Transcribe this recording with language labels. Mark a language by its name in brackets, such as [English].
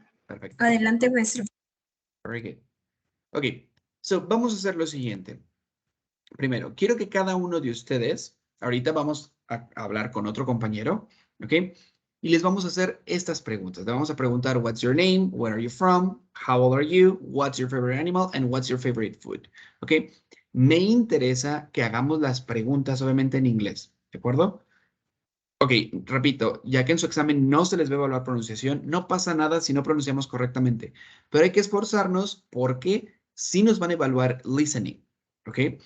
[Spanish] Perfecto. Adelante, maestro. [English] Very good. Ok, so [Spanish] vamos a hacer lo siguiente. Primero, quiero que cada uno de ustedes, ahorita vamos a hablar con otro compañero, ¿ok? Y les vamos a hacer estas preguntas. Le vamos a preguntar, [English] what's your name? Where are you from? How old are you? What's your favorite animal? And what's your favorite food? [Spanish] ¿Ok? Me interesa que hagamos las preguntas, obviamente, en inglés, ¿de acuerdo? Ok, repito, ya que en su examen no se les va a evaluar pronunciación, no pasa nada si no pronunciamos correctamente, pero hay que esforzarnos porque sí nos van a evaluar listening, ¿ok?